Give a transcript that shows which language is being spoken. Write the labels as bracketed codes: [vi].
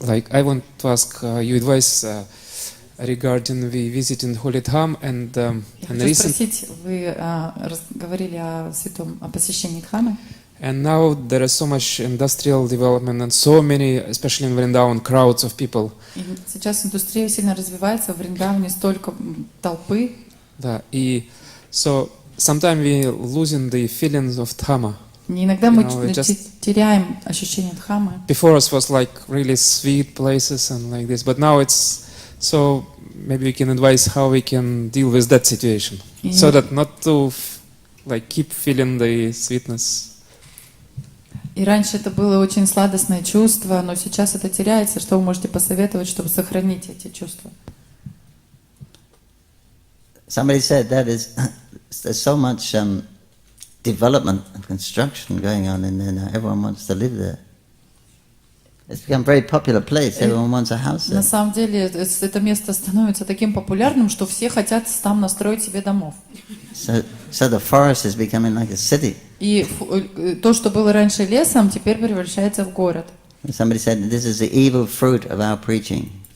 [en] I want to ask you advice regarding we visiting Holy Dham and [ru] Я хочу спросить, вы говорили о посещении Дхамы. [en] And now there is so much industrial development and so many, especially in Vrindavan, crowds of people. [ru] И сейчас индустрия сильно развивается, в Вриндаване столько толпы. Да, и [en] so sometimes we losing the feelings of Dhamma. [ru] И иногда мы теряем ощущение Дхамы. [en] Before us was like really sweet places and like this, but now it's so maybe we can advise how we can deal with that situation, so that not to like keep feeling the sweetness. [ru] И раньше это было очень сладостное чувство, но сейчас это теряется. Что вы можете посоветовать, чтобы сохранить эти чувства? [en] Somebody said that there's so much development and construction going on in there now. Everyone wants to live there. It's become a very popular place. Everyone wants a house there. [ru] На самом деле это место становится таким популярным, что все хотят там настроить себе домов. [en] So the forest is becoming like a city. [ru] И то, что было раньше лесом, теперь превращается в город. [en] Somebody said this is the evil fruit of our preaching.